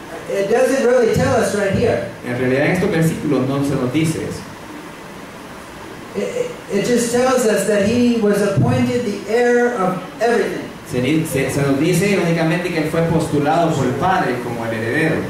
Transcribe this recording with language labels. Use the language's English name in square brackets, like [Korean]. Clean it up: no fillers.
[English] It doesn't really tell us right here. [Spanish] En realidad en estos versículos no se nos dice eso. [English] It just tells us that He was appointed the heir of everything. [Spanish] Se nos dice únicamente que él fue postulado por el Padre como el heredero.